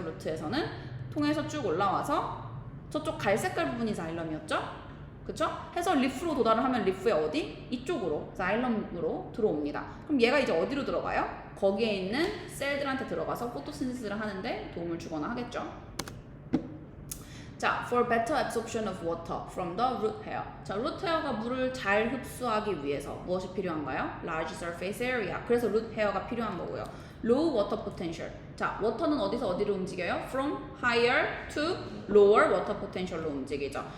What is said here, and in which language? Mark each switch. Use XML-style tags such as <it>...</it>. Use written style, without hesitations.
<ko>루트에서는 통해서 쭉 올라와서 저쪽 갈색깔 부분이 자일럼이었죠? 그쵸? 해서 리프로 도달을 하면 리프의 어디? 이쪽으로 자일럼으로 들어옵니다. 그럼 얘가 이제 어디로 들어가요? 거기에 있는 셀들한테 들어가서 포토신시스를 하는데 도움을 주거나 하겠죠. 자,</ko> <en>for better absorption of water from the root hair.</en> <ko>자, root hair가 물을 잘 흡수하기 위해서 무엇이 필요한가요?</ko> <en>Large surface area.</en> <ko>그래서 root hair가 필요한 거고요.</ko> <en>Low water potential.</en> <ko>자, water는 어디서 어디로 움직여요?</ko> <en>From higher to lower water potential로</en> <ko>움직이죠.</ko>